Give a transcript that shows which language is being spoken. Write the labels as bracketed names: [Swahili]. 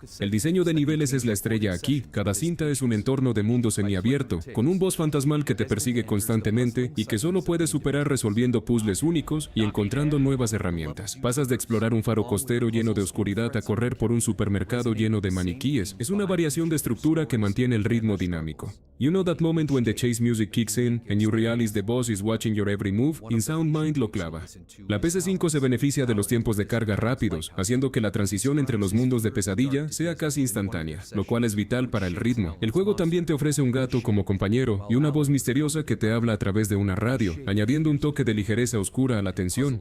[Spanish] El diseño de niveles es la estrella aquí, cada cinta es un entorno de mundo semiabierto, con un boss fantasmal que te persigue constantemente y que solo puedes superar resolviendo puzzles únicos y encontrando nuevas herramientas. Pasas de explorar un faro costero lleno de oscuridad a correr por un supermercado lleno de maniquíes. Es una variación de estructura que mantiene el ritmo dinámico. [English] You know that moment when the chase music kicks in and you realize the boss is watching your every move? [Spanish] Insound Mind lo clava. La PS5 se beneficia de los tiempos de carga rápidos, haciendo que la transición entre los mundos de pesadilla sea casi instantánea, lo cual es vital para el ritmo. El juego también te ofrece un gato como compañero y una voz misteriosa que te habla a través de una radio, añadiendo un toque de ligereza oscura a la tensión.